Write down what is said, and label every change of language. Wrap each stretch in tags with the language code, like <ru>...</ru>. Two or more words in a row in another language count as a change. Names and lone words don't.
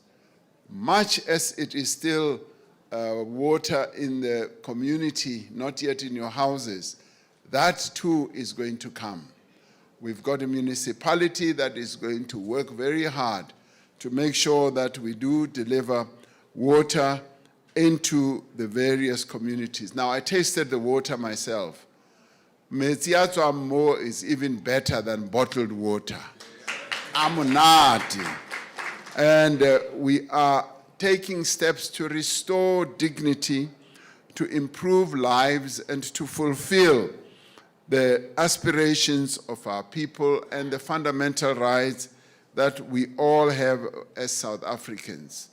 <en>Much as it is still water in the community, not yet in your houses, that too is going to come. We've got a municipality that is going to work very hard to make sure that we do deliver water into the various communities. Now, I tasted the water myself.</en> <tn>Metsi a tswang mo</tn> <en>is even better than bottled water.</en> <tn>Amonate.</tn> <en>And we are taking steps to restore dignity, to improve lives, and to fulfill the aspirations of our people and the fundamental rights that we all have as South Africans.</en>